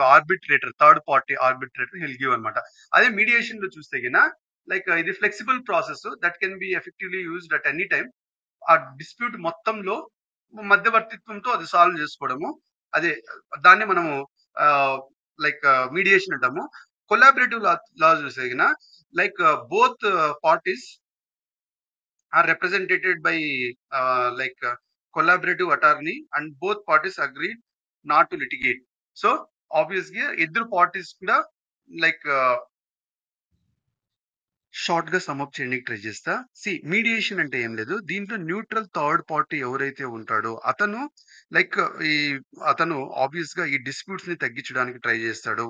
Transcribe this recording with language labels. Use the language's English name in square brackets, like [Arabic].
[English] ఒక arbitrator, third party arbitrator he'll give అన్నమాట. [Telugu] అదే మీడియేషన్‌లో చూస్తే [English] Like ఇది flexible process that can be effectively used at any time. [Telugu] ఆ డిస్ప్యూట్ మొత్తంలో మధ్యవర్తిత్వంతో అది సాల్వ్ చేసుకోవడము. అదే దాన్ని మనము ఆహ్, లైక్ మీడియేషన్ అంటాము. [English] Collaborative law చూస్తే like both parties are represented by like collaborative attorney and both parties agreed not to litigate. So obviously [Telugu] ఇద్దరు పార్టీస్ కూడా లైక్ షార్ట్‌గా సమ్ అప్ చేయడానికి ట్రై చేస్తా. మీడియేషన్ అంటే ఏం లేదు. దీంట్లో న్యూట్రల్ థర్డ్ పార్టీ ఎవరైతే ఉంటాడో అతను లైక్ ఈ అతను ఆబ్వియస్‌గా ఈ డిస్ప్యూట్స్‌ని తగ్గించడానికి ట్రై చేస్తాడు.